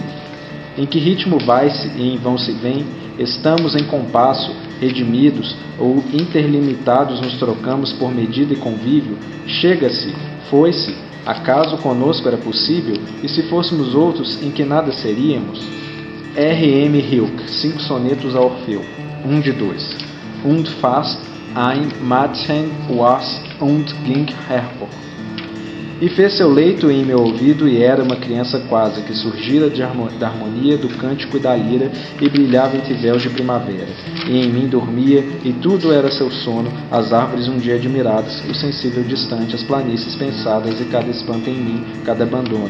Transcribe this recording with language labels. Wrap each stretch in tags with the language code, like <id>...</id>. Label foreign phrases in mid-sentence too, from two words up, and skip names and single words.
<pt>Em que ritmo vai-se e em vão se vem? Estamos em compasso, redimidos ou interlimitados nos trocamos por medida e convívio? Chega-se, foi-se, acaso conosco era possível? E se fôssemos outros, em que nada seríamos? R.M. Hilke, 5 sonetos a Orfeu, 1 de 2.</pt> <de>Und fast ein Mädchen was und ging hervor.</de> <pt>E fez seu leito em meu ouvido, e era uma criança quase, que surgira da harmonia, do cântico e da lira, e brilhava entre véus de primavera. E em mim dormia, e tudo era seu sono, as árvores um dia admiradas, o sensível distante, as planícies pensadas, e cada espanto em mim, cada abandono.</pt>